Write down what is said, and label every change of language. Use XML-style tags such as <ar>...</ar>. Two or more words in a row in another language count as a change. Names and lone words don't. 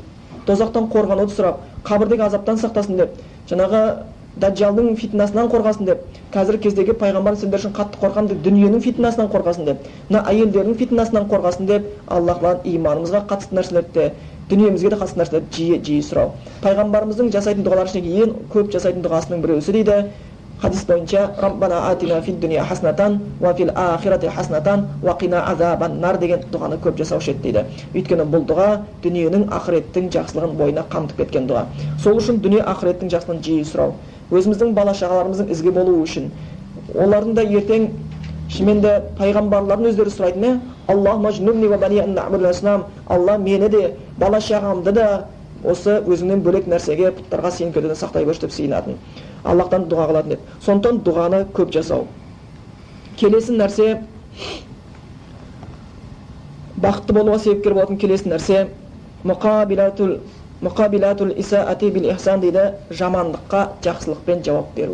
<kk>Дозақтан қорғануды сұрап, қабірдегі азаптан сақтасын деп, жаңағы Даджалдың фитнасынан қорғасын деп, қазіргі кездегі пайғамбар сендер үшін қатты қорқам деп, дүниенің фитнасынан қорғасын деп, мына әйелдердің фитнасынан қорғасын деп, Аллахтан иманымызға қатысты нәрселерді, дүниемізге де қатысты нәрселерді жиі сұрау. Пайғамбарымыздың жасайтын дұғалар ішіндегі ең көп жасайтын дұғасының біреусі дейді, хадис бойынша:</kk> <ar>"ربنا آتنا في الدنيا حسنة وفي الآخرة حسنة وقنا عذاب النار"</ar> <kk>деген дұғаны көп жасаушы еді дейді. Өйткені бұл дұға дүниенің, ақыреттің жақсылығын бойына қамтып кеткен дұға. Сол үшін дүние ақыреттің жақсылығын жиі сұрау. Өзіміздің бала-шағаларымыздың ізгі болуы үшін, олардың да ертең шынымен пайғамбарлардың өздері сұрайтыны:</kk> <ar>"اللهم اجنبني وبني أن نعبد الأصنام",</ar> <kk>Алла мені де, бала-шағамды да осы өзіңнен бөлек нәрсеге, пұттарға сенкөден сақтай көрші деп сиынатын. Аллахтан дұға қылатын деп. Сондықтан дұғаны көп жасау. Келесі нәрсе, бақытты болуға себепкер болатын келесі нәрсе,</kk> <ar>مقابلة الإساءة بالإحسان</ar> <kk>дейді, жамандыққа жақсылықпен жауап беру.</kk>